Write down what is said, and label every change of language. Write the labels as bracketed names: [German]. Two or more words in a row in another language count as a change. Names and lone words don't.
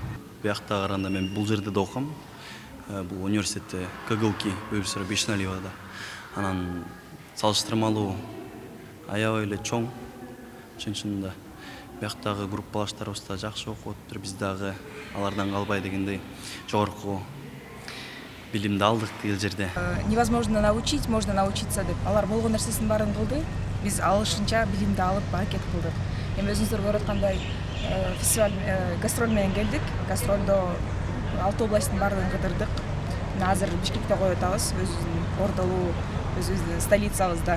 [Kyrgyz] Биякта караганда мен бул жерде да окугам. Бул университетте КГУКИ профессор Бешналиевада. Анан салыштырмалуу аябай эле чоң. Чынында бияктагы группалаштарыбыз да жакшы окуп отур. Биз дагы алардан калбай дегендей жогорку билимди алдык тил жерде. [Russian] Невозможно научить, можно научиться деп. [Kyrgyz] Алар болгон нерсесин баарын кылды. Биз алышынча билимди алып аракет кылдык. Эми өзүңүздөр көрүп аткандай фестиваль гастроль менен келдик. Гастролдо 6 областтын баарын кыдырдык. Азыр Бишкекте коюп атабыз, өзүбүздүн ордолуу, өзүбүздүн столицабызда.